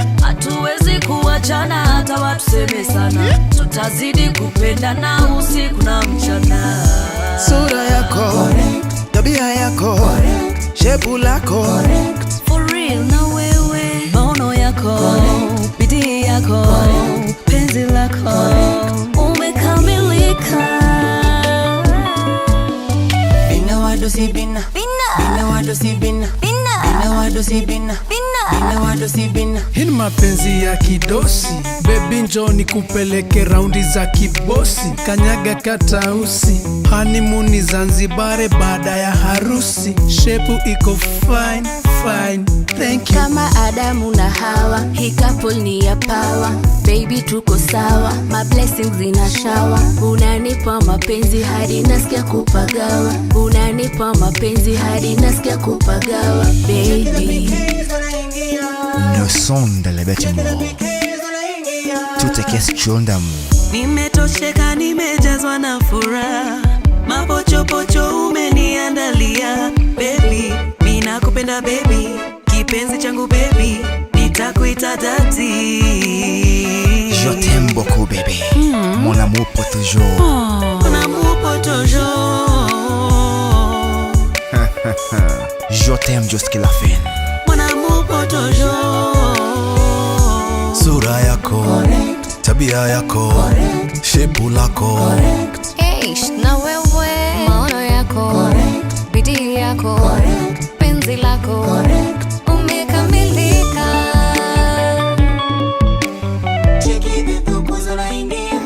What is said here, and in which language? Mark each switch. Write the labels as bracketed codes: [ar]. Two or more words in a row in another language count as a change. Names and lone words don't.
[sw] Hatuwezi kuachana hata watuseme sana, tutazidi kupendana usiku na mchana. Sura yako, tabia yako, shepu lako, [en] for real [sw] na wewe, maono yako, bidii yako, penzi lako, umekamilika. Bina wado si bina, bina wado si bina, bina wado si bina, bina wado si bina. hii ni mapenzi ya kidosi. Baby njoo nikupeleke raundi za kibosi, kanyaga katausi, honeymoon Zanzibar baada ya harusi. Shepu iko [en] fine fine, thank you. [sw] Kama Adamu na Hawa, hii couple ni ya power. Baby tuko sawa, [en] my blessings zina shower. [sw] Unanipa mapenzi hadi nasikia kupagawa, unanipa mapenzi hadi nasikia kupagawa. Baby [fr] le son de la bâtiment, tout est question d'amour. [sw] nimetosheka, nimejazwa na furaha, mapochopocho umeniandalia. Baby mimi nakupenda baby, kipenzi changu baby, nitakuita daddy. [fr] Je t'aime beaucoup bébé, mon amour pour toujours. Mon amour pour toujours. Je t'aime jusqu'à la fin. Mon amour pour toujours. [sw] Sura yako, tabia yako, shepu lako, Na wewe, maono yako, bidii yako, penzi lako, umekamilika. Cheki the Thuku zinaingia.